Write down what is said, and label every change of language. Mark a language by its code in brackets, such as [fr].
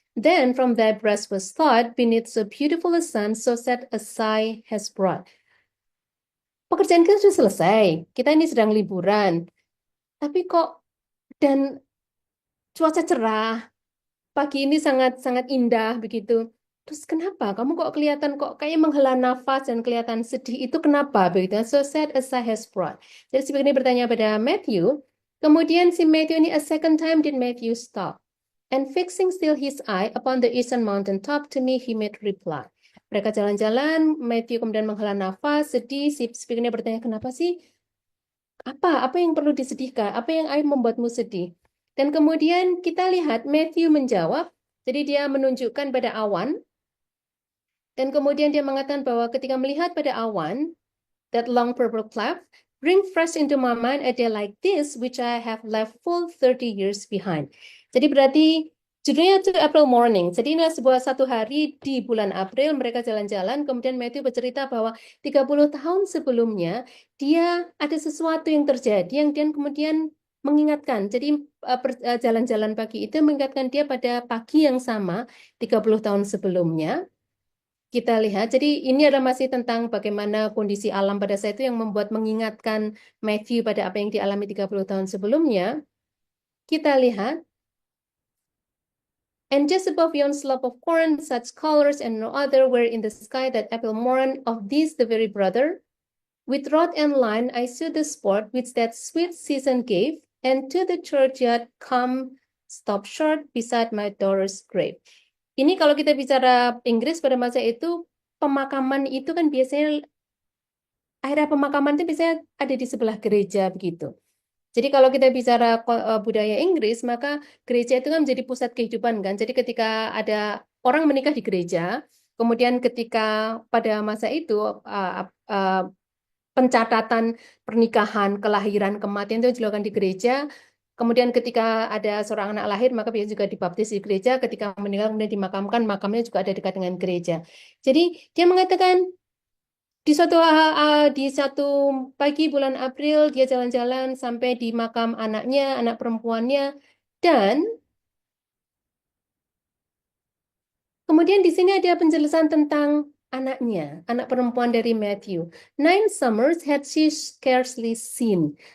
[en] Then from thy breast was thought, beneath so beautiful a sun, so sad a sigh has brought." [id] pekerjaan kita sudah selesai, kita ini sedang liburan, tapi kok dan cuaca cerah, pagi ini sangat indah begitu. Terus kenapa? Kamu kok kelihatan kok kayak menghela nafas dan kelihatan sedih. Itu kenapa begitu? [en] So sad as I has brought. [id] Jadi si ini bertanya pada Matthew. Kemudian si Matthew ini [en] a second time did Matthew stop. And fixing still his eye upon the eastern mountain top, to me he made reply. [id] Mereka jalan-jalan, Matthew kemudian menghela nafas, sedih. Si speaker ini bertanya, kenapa sih? Apa yang perlu disedihkan? Apa yang membuatmu sedih? Dan kemudian kita lihat Matthew menjawab, jadi dia menunjukkan pada awan, dan kemudian dia mengatakan bahwa ketika melihat pada awan, [en] that long purple cloud, bring fresh into my mind a day like this, which I have left full 30 years behind. [id] Jadi berarti judulnya itu April Morning. Jadi ini sebuah satu hari di bulan April, mereka jalan-jalan, kemudian Matthew bercerita bahwa 30 tahun sebelumnya, dia ada sesuatu yang terjadi, yang dia kemudian mengingatkan. Jadi jalan-jalan pagi itu mengingatkan dia pada pagi yang sama 30 tahun sebelumnya. Kita lihat, jadi ini adalah masih tentang bagaimana kondisi alam pada saat itu yang membuat mengingatkan Matthew pada apa yang dialami 30 tahun sebelumnya. Kita lihat, [en] and just above yon slope of corn, such colors and no other were in the sky that April morn of this the very brother. With rod and line I saw the sport which that sweet season gave, and to the churchyard come stop short beside my daughter's grave. [id] Ini kalau kita bicara Inggris pada masa itu, pemakaman itu kan biasanya, area pemakaman itu biasanya ada di sebelah gereja begitu. Jadi kalau kita bicara budaya Inggris, maka gereja itu kan menjadi pusat kehidupan kan. Jadi ketika ada orang menikah di gereja, kemudian ketika pada masa itu pencatatan pernikahan, kelahiran, kematian itu dilakukan di gereja. Kemudian ketika ada seorang anak lahir, maka biasanya juga dibaptis di gereja. Ketika meninggal, kemudian dimakamkan, makamnya juga ada dekat dengan gereja. Jadi dia mengatakan, di satu pagi bulan April, dia jalan-jalan sampai di makam anaknya, anak perempuannya. Dan kemudian di sini ada penjelasan tentang anaknya, anak perempuan dari Matthew. [en] 9 summers had she scarcely seen.